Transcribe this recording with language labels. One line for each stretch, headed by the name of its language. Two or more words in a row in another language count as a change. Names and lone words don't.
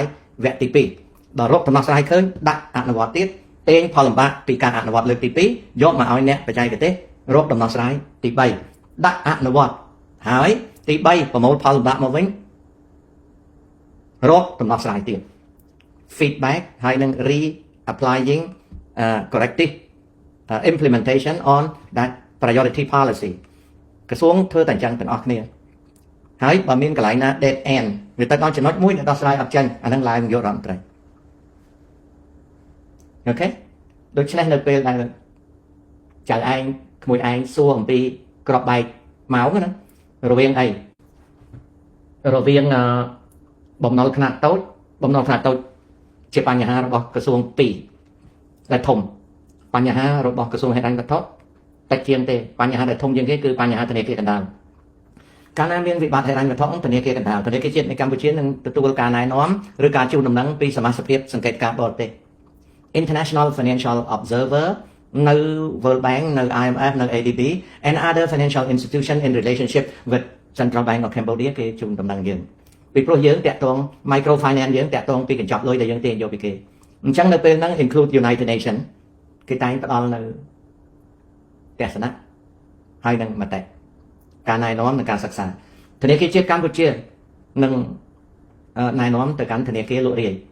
Khmer: វគ្គទី2ដល់រកដំណោះស្រាយឃើញដាក់អនុវត្តទៀតទាញផលលំបាកពីការអនុវត្តលើ កទី2យកមកឲ្យអ្នកបច្ចេកទេសរកដំណោះស្រាយទី3ដាក់អនុវត្តហើយទី3ប្រមូលផលលំបាកមកវិញរកដំណោះស្រាយទៀត feedback ហើយនឹង
English: re-applying corrective implementation on that priority policy
Khmer: ក្រសួងធ្វើតែអញ្ចឹងទាំងអស់គ្នាហើយបើមានកន្លែងណា
English: dead end
Khmer: វាទៅដល់ចំណុចមួយដែលដោះស្រាយអត់ចេញអានឹងឡើងនាយករដ្ឋមន្ត្រី អូខេដូច្នេះនៅពេលដែលចៅឯងក្មួយឯងសួរអំពីក្របបែកម៉ោងណារវាងអីរវាងបំណុលខ្នាតតូចជាបញ្ហារបស់ក្រសួង2ដែលធំបញ្ហារបស់ ក្រសួងហិរញ្ញវត្ថុតិចជាងទេបញ្ហាដែលធំជាងគេគឺបញ្ហាធនាគារកណ្ដាលកាលណាមានវិបត្តិហិរញ្ញវត្ថុធនាគារកណ្ដាលធនាគារជាតិនៃកម្ពុជានឹងទទួល ការណែនាំឬការជូនដំណឹងពីសមាជិកសង្កេតការបរទេស International Financial Observer នៅ World Bank នៅ IMF នៅ ADB
English: and other financial institution in relationship with Central Bank of Cambodia
Khmer: គេជូនដំណឹងយើងពីព្រោះយើងតាក់ទង microfinance យើងតាក់ទងពីកញ្ចប់លុយដែលយើងទាញយកពីគេអញ្ចឹងនៅពេលហ្នឹង include United Nation គេតែងផ្ដល់នៅទស្សនៈហើយនឹងមតិការណែនាំនិងការសិក្សាធនាគារជាតិកម្ពុជានឹងណែនាំទៅកាន់ធនាគារលក់រាយ